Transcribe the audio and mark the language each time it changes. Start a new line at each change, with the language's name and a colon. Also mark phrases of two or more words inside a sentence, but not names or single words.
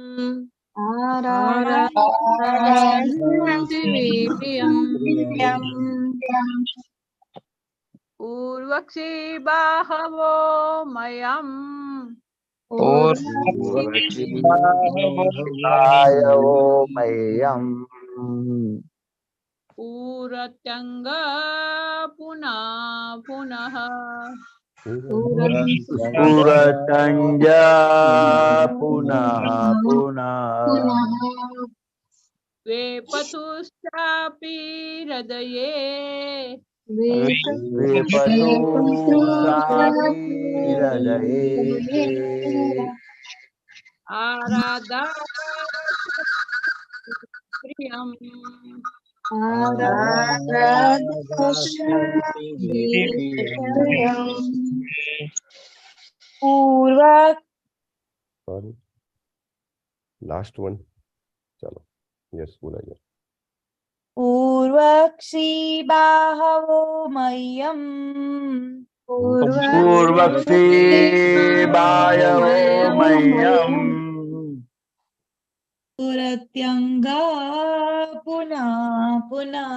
Sanskrit: आराधस्यन्ति विप्रियम् पूर्वक्षी बाहवो मह्यम् पूर्वक्षीबाय वो मह्यम् पूरत्यंग पुनः पुनः पुरतंजा पुनः पुनः वेपतुश्चापी हृदये विपतु सापी हृदये आराधा प्रियम પૂર્વ
English: Sorry. Last one. चलो. Yes,
Hindi: बोलाइए.
Sanskrit: पूर्वक्षी बाहवो मय्यम पूर्वक्षी बायवो मह्यम पुरत्यंगा पुनः पुनः